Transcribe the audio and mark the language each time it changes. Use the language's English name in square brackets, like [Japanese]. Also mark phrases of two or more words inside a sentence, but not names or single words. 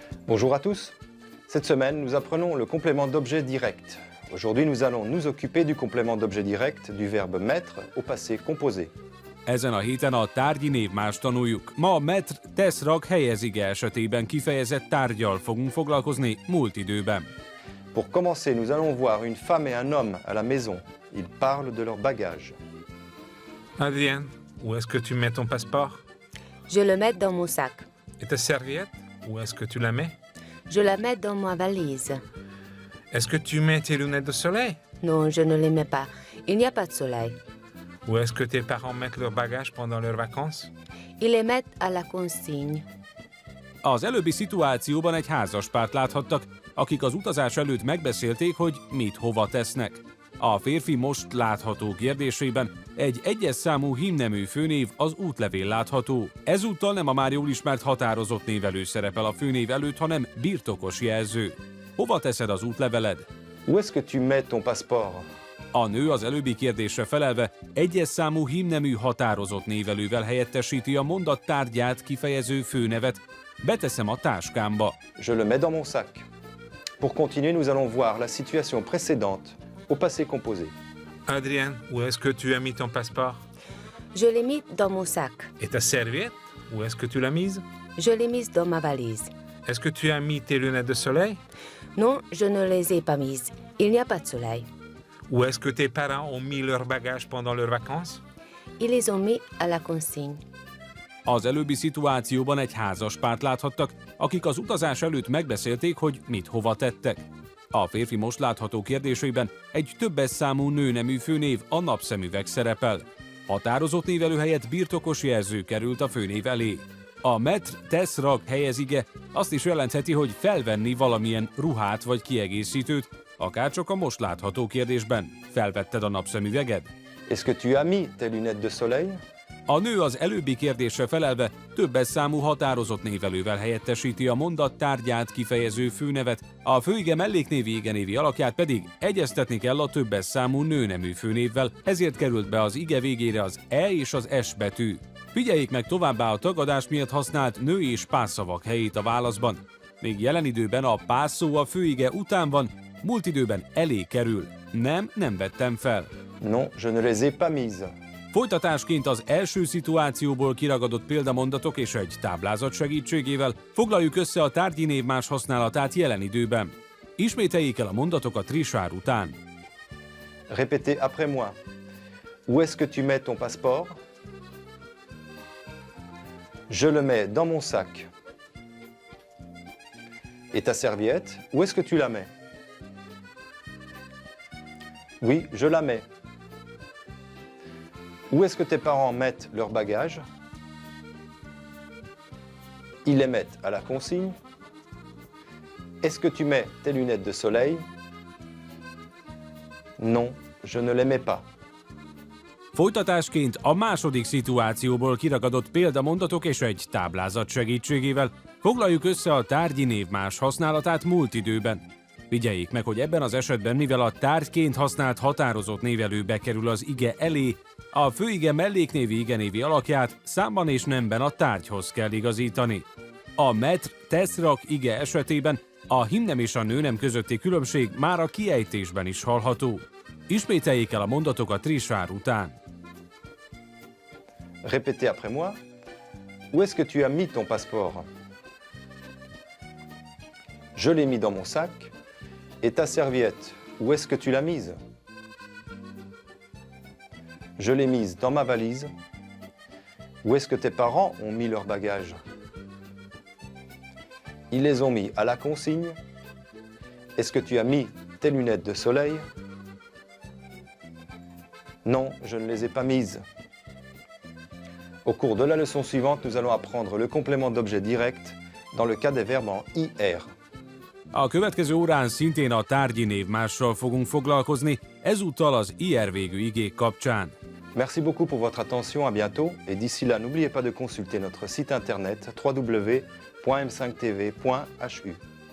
[French] Bonjour à tous. Cette semaine, nous apprenons le complément d'objet direct. Aujourd'hui, nous allons nous occuper du complément d'objet direct du verbe mettre au passé composé. [Hungarian] Ezen a héten a tárgyi névmást tanuljuk. Ma a metr, tesz, rak, helyez ige esetében kifejezett tárggyal fogunk foglalkozni múlt időben. [French] Pour commencer, nous allons voir une femme et un homme à la maison. Ils parlent de leur bagage. Adrien, où est-ce que tu mets ton passeport? Je le mets dans mon sac. Et ta serviette? Où est-ce que tu la mets? Je la mets dans ma valise. Est-ce que tu mets tes lunettes de soleil? Non, je ne les mets pas. Il n'y a pas de soleil. Où est-ce que tes parents mettent leurs bagages pendant leurs vacances? Ils les mettent à la consigne. [Hungarian] Az előbbi szituációban egy házaspárt láthattak, akik az utazás előtt megbeszélték, hogy mit hova tesznek. A férfi most látható kérdésében egy egyes számú hímnemű főnév az útlevél látható. Ezúttal nem a már jól ismert határozott névelő szerepel a főnév előtt, hanem birtokos jelző. Hova teszed az útleveled? [French] Où est-ce que tu mets ton passeport? [Hungarian] A nő az előbbi kérdésre felelve egyes számú hímnemű határozott névelővel helyettesíti a mondat tárgyát kifejező főnevet. Beteszem a táskámba. [French] Je le mets dans mon sac. Pour continuer, nous allons voir la situation précédente au passé composé. Adrien, où est-ce que tu as mis ton passeport? Je l'ai mis dans mon sac. Et ta serviette? Où est-ce que tu l'as mise? Je l'ai mise dans ma valise. Est-ce que tu as mis tes lunettes de soleil? Non, je ne les ai pas mises. Il n'y a pas de soleil. Où est-ce que tes parents ont mis leurs bagages pendant leurs vacances? Ils les ont mis à la consigne. [Hungarian] Az előbbi szituációban egy házaspárt láthattak, akik az utazás előtt megbeszélték, hogy mit hova tettek. A férfi most látható kérdésében egy többes számú nőnemű főnév, a napszemüveg szerepel. Határozott névelő helyett birtokos jelző került a főnév elé. A metr, tesz, rak, helyez ige azt is jelentheti, hogy felvenni valamilyen ruhát vagy kiegészítőt, akárcsak a most látható kérdésben. Felvetted a napszemüveged? [French] Est-ce que tu as mis tes lunettes de soleil? [Hungarian] A nő az előbbi kérdésre felelve többes számú határozott névelővel helyettesíti a mondat tárgyát kifejező főnevet, a főige melléknévi igenévi alakját pedig egyeztetni kell a többes számú nőnemű főnévvel, ezért került be az ige végére az E és az S betű. Figyeljék meg továbbá a tagadás miatt használt nő és pásszavak helyét a válaszban. Még jelen időben a pásszó a főige után van, múlt időben elé kerül. Nem vettem fel. [French] Non, je ne les ai pas mises. [Hungarian] Folytatásként az első szituációból kiragadott példamondatok és egy táblázat segítségével foglaljuk össze a tárgyi névmás használatát jelen időben. Ismételjék el a mondatokat Richard után. [French] Répétez après moi. Où est-ce que tu mets ton passeport? Je le mets dans mon sac. Et ta serviette, où est-ce que tu la mets? Oui, je la mets. Où est-ce que tes parents mettent leurs bagages? Ils les mettent à la consigne. Est-ce que tu mets tes lunettes de soleil? Non, je ne les mets pas. [Hungarian] Folytatásként a második szituációból kiragadott példamondatok és egy táblázat segítségével foglaljuk össze a tárgyi névmás használatát múlt időben. Figyeljék meg, hogy ebben az esetben, mivel a tárgyként használt határozott névelő bekerül az ige elé, a főige melléknévi igenévi alakját számban és nemben a tárgyhoz kell igazítani. A metr, tesz, rak ige esetében a hímnem és a nőnem közötti különbség már a kiejtésben is hallható. Ismételjék el a mondatokat Richard után. [French] Répétez après moi. Où est-ce que tu as mis ton passeport? Je l'ai mis dans mon sac. Et ta serviette, où est-ce que tu l'as mise? Je l'ai mise dans ma valise. Où est-ce que tes parents ont mis leurs bagages? Ils les ont mis à la consigne. Est-ce que tu as mis tes lunettes de soleil? Non, je ne les ai pas mises. Au cours de la leçon suivante, nous allons apprendre le complément d'objet direct dans le cas des verbes en IR. [Hungarian] A következő órán szintén a tárgyi névmással fogunk foglalkozni, ezúttal az IR végű igék kapcsán. [French] Merci beaucoup pour votre attention, à bientôt, et d'ici là, n'oubliez pas de consulter notre site internet www.m5tv.hu.